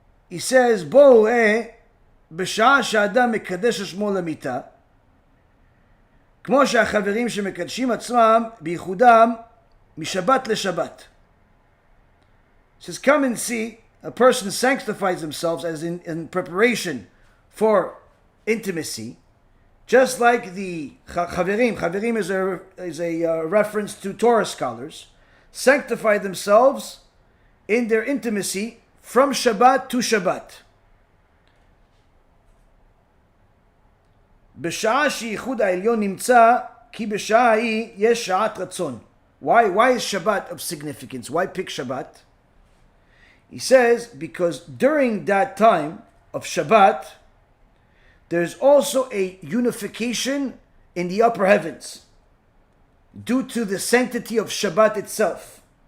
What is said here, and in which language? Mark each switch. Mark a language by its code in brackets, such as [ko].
[en] He says, [he] בואו ראה, בשעה שהאדם מקדש שמו למיתה, כמו שהחברים שמקדשים עצמם בייחודם משבת לשבת. [en] He says, come and see, a person sanctifies themselves as in preparation for intimacy, just like the Chaverim. Chaverim is a reference to Torah scholars. Sanctify themselves in their intimacy from Shabbat to Shabbat. [he] בשעה שייחוד העליון נמצא, כי בשעה ההיא יש שעת רצון. [en] Why is Shabbat of significance? Why pick Shabbat? He says, because during that time of Shabbat, there's also a unification in the upper heavens due to the sanctity of Shabbat itself.